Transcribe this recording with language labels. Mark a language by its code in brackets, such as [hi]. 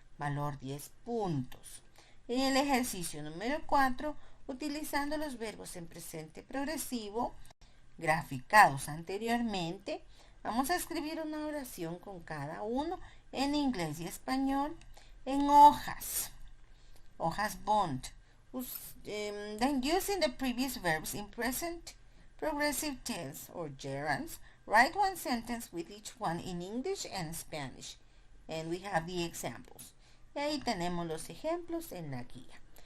[es] Valor 10 puntos. En el ejercicio número 4, utilizando los verbos en presente progresivo graficados anteriormente, vamos a escribir una oración con cada uno en inglés y español en hojas bond. [en] Then using the previous verbs in present progressive tense or gerunds, write one sentence with each one in English and Spanish. And we have the examples. [es] Y ahí tenemos los ejemplos en la guía.